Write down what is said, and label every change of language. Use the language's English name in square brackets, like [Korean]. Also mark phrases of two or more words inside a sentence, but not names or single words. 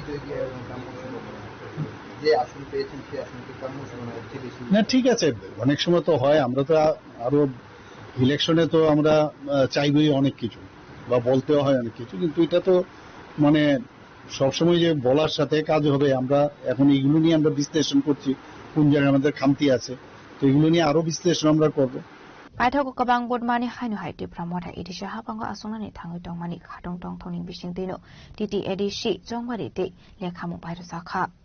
[Bangla] না ঠিক আছে অনেক সময় তো হয় আমরা তো আরো ইলেকশনে তো আমরা চাইবই অনেক কিছু বা বলতেও হয় অনেক কিছু কিন্তু এটা তো মানে সবসময় যে বলার সাথে কাজ হবে আমরা এখন এইগুলো নিয়ে আমরা বিশ্লেষণ করছি কোন জায়গায় আমাদের খামতি আছে তো এগুলো নিয়ে আরো বিশ্লেষণ আমরা করবো [Kok Borok] बायथागो गोबां बदमानि हायनो हायति प्रमोटा एडिसि हाबांगो आसंनानि थाङै दंमानि खादं दं थौनि बिसिंदैनो डिडि एडिसि जंबारि दे लेखामु बायरो जाखा